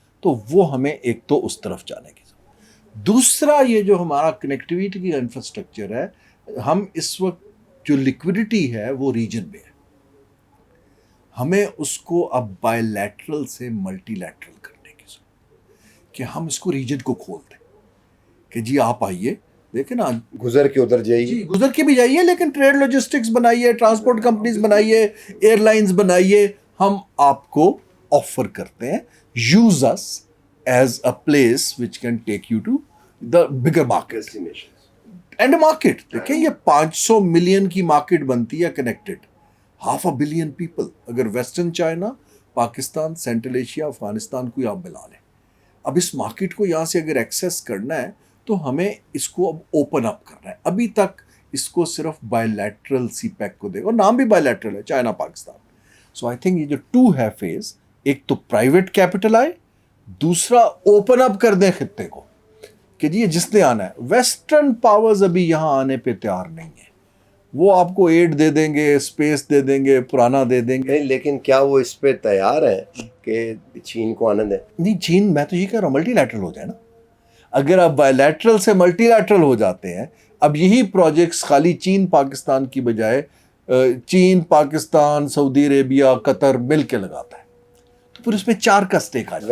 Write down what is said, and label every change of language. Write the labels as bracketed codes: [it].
[ur] تو وہ ہمیں ایک تو اس طرف جانے کی ضرورت. دوسرا، یہ جو ہمارا کنیکٹیوٹی کی انفراسٹرکچر ہے، ہم اس وقت جو لیکوڈیٹی ہے وہ ریجن میں ہے، ہمیں اس کو اب بائی لیٹرل سے ملٹی لیٹرل کرنے کی ضرورت کہ ہم اس کو ریجن کو کھول دیں کہ جی آپ آئیے. دیکھیں نا، گزر کے ادھر جائیے، جی گزر کے بھی جائیے، لیکن ٹریڈ لاجسٹکس بنائیے، ٹرانسپورٹ کمپنیز بنائیے، ایئر لائنز بنائیے. ہم آپ کو آفر کرتے ہیں، [en] Use اس as a place which can take you to the bigger market and market. [ur] دیکھیں یہ 500 ملین کی مارکیٹ بنتی ہے کنیکٹڈ، 500 ملین پیپل. اگر western China, Pakistan, central Asia, Afghanistan کو آپ ملا لیں، اب اس مارکیٹ کو یہاں سے اگر ایکسیس کرنا ہے تو ہمیں اس کو اب اوپن اپ کرنا ہے. ابھی تک اس کو صرف بائی لیٹرل سی پیک کو دے گا، اور نام بھی بائی لیٹرل ہے، China Pakistan. So I think یہ جو 2 ہے فیز، ایک تو پرائیویٹ کیپٹل آئے، دوسرا اوپن اپ کر دیں خطے کو کہ جی جس نے آنا ہے. ویسٹرن پاورز ابھی یہاں آنے پہ تیار نہیں ہے، وہ آپ کو ایڈ دے دیں گے, اسپیس دے دیں گے, پرانا دے دیں گے. نہیں لیکن کیا وہ اس پہ تیار ہیں کہ چین کو آنے دیں؟ نہیں, چین, میں تو یہ کہہ رہا ہوں ملٹی لیٹرل ہو جائے نا. اگر آپ بائی لیٹرل سے ملٹی لیٹرل ہو جاتے ہیں, اب یہی پروجیکٹس خالی چین پاکستان کی بجائے چین, پاکستان, سعودی عربیہ, قطر مل کے لگاتا ہے, تو پھر اس میں 4 کا اسٹیک آ جائے.